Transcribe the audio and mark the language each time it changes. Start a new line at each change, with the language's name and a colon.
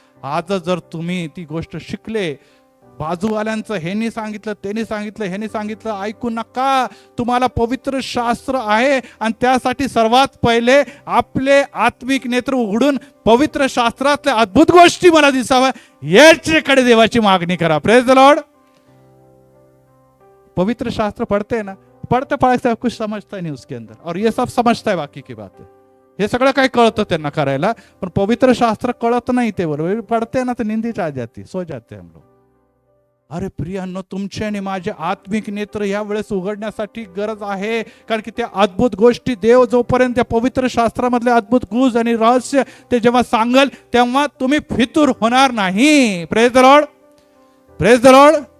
Marathi: आज जर तुम्ही ती गोष्ट शिकले, बाजूवाल्यांचं ह्यांनी सांगितलं, त्यांनी सांगितलं, ह्यांनी सांगितलं, ऐकू नका. तुम्हाला पवित्र शास्त्र आहे आणि त्यासाठी सर्वात पहिले आपले आत्मिक नेत्र उघडून पवित्र शास्त्रातल्या अद्भुत गोष्टी मला दिसाव्या, याच्याकडे देवाची मागणी करा.
English: Praise the lord.
Hindi: पवित्र शास्त्र पढ़ते ना, पढ़ते पढ़ते कुछ समझता नहीं उसके अंदर, और ये सब समझता है बाकी की बातें.
Marathi: हे सगळं काही कळतं त्यांना करायला, पण पवित्र शास्त्र कळत नाही. ते बरोबर पढ़ते ना तर
Hindi: निंदी आ जाती, सो जाते हम लोग.
Marathi: अरे प्रियांनो, तुमचे आणि माझे आत्मिक नेत्र या वेळेस उघडण्यासाठी गरज आहे, कारण की त्या अद्भुत गोष्टी देव जोपर्यंत त्या पवित्र शास्त्रामधले अद्भुत गुज आणि रहस्य ते जेव्हा सांगल, तेव्हा तुम्ही फितूर होणार नाही.
English: Praise the lord. Praise the lord.